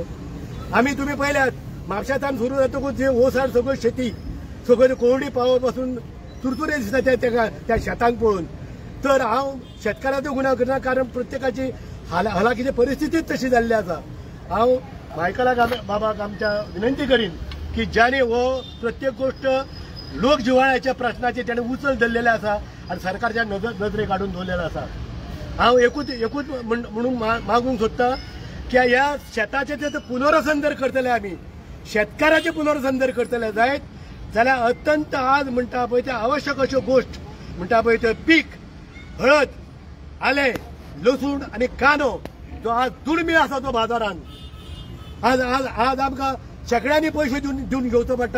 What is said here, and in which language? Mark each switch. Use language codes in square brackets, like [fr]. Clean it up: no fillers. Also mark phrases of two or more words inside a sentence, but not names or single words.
[kok] आमी तुमी पळयल्यात म्हापशांतल्यान सुरू जातकूच जे ओसाड सगळी शेती सगळी कोळवडी पावत पासून तुरतुरे दिसता त्या शेतांक पळोवन. तर हांव शेतकाराचो गुन्हा करना कारण प्रत्येकाची हलाखीची परिस्थितीच तशी जाल्ली आसा. हांव मायकलाक बाबाक आमच्या विनंती करीन की ज्याने हो प्रत्येक गोष्ट लोक जिव्हाळ्याच्या प्रश्नाचे त्याने उचल धरलेले आसा आनी सरकारच्या नजरे काडून दवरलेलो आसा. हांव एकूच म्हणून मागूंक सोदता की ह्या शेताचे ते पुनर्वसन जर करतले आमी शेतकाराचे पुनर्वसन जर करतले जायत जाल्यार अत्यंत आज म्हणटा पळय ते आवश्यक अश्यो गोष्ट म्हणटा पळय ते पीक हळद आले लसूण आनी कांदो जो आज दुर्मीळ आसा तो बाजारांत आज आमकां शेकड्यांनी पयशे दिवन घेवचो पडटा.